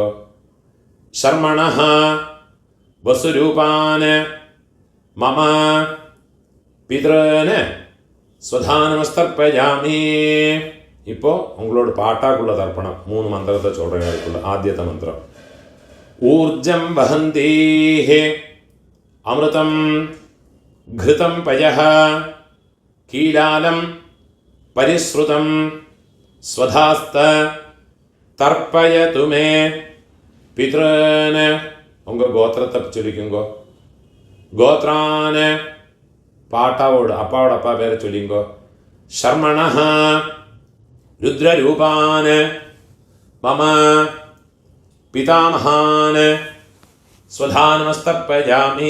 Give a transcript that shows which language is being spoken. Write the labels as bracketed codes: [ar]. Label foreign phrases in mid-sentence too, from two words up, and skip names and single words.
[sa] शर्मणः वसुरूपान् मम पितॄन् स्वधानमस्तर्पयामि. [ta] இப்போ உங்களோட பாட்டாக்குள்ள தர்ப்பணம். 3 மந்திரத்தை சொல்கிறேன். அதுக்குள்ள ஆத்தியத்த மந்திரம். [sa] ऊर्जं वहन्तीः अमृतं घृतं पयः कीलालं परिश्रुतं स्वधास्त तर्पयतु मे पितॄन्. [ta] உங்கள் கோத்திரத்தை சொல்லிக்குங்கோ. கோத்ரான் பாட்டாவோட அப்பாவோட அப்பா பேரை சொல்லிங்கோ. [sa] शर्मणः रुद्ररूपान् मम पितामहान् स्वधानमस्तर्पयामि.